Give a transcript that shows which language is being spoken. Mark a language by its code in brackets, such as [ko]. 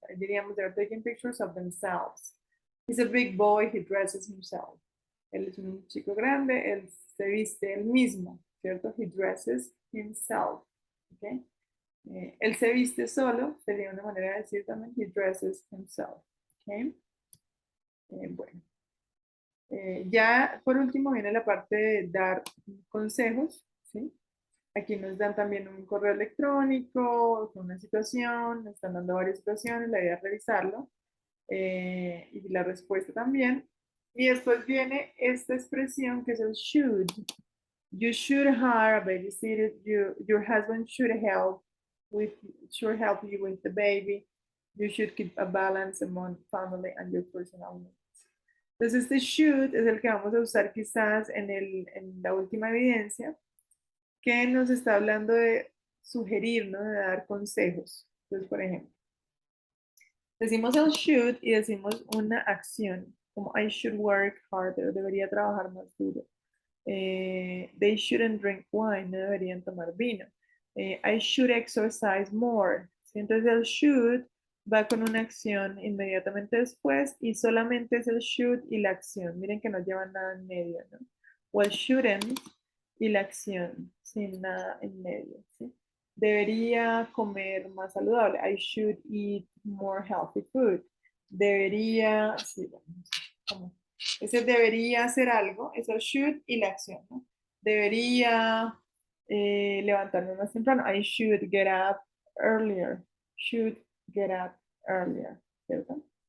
[es] Ahí diríamos, [en] they are taking pictures of themselves. He's a big boy, he dresses himself. [es] Él es un chico grande, él se viste él mismo, ¿cierto? [en] He dresses himself, [es] ¿ok? Él se viste solo, sería una manera de decir también, [en] he dresses himself, [es] ¿ok? Bueno. Ya por último viene la parte de dar consejos, ¿sí? Aquí nos dan también un correo electrónico, una situación, nos están dando varias situaciones, la idea es revisarlo y la respuesta también. Y después viene esta expresión que es el should. [en] You should hire a babysitter. Your husband should help you with the baby. You should keep a balance among family and your personal needs. [es] Entonces este should es el que vamos a usar quizás en la última evidencia, que nos está hablando de sugerir, ¿no? De dar consejos. Entonces, por ejemplo, decimos el should y decimos una acción, como [en] I should work harder, [es] debería trabajar más duro. [en] They shouldn't drink wine, [es] no deberían tomar vino. [en] I should exercise more. [es] ¿Sí? Entonces el should va con una acción inmediatamente después y solamente es el should y la acción. Miren que no llevan nada en medio, ¿no? O el shouldn't y la acción sin nada en medio, ¿sí? Debería comer más saludable. [en] I should eat more healthy food. [es] Debería, sí, bueno, ese debería hacer algo, eso should y la acción, ¿no? Debería levantarme más temprano. [en] I should get up earlier. Should get up earlier, ¿cierto?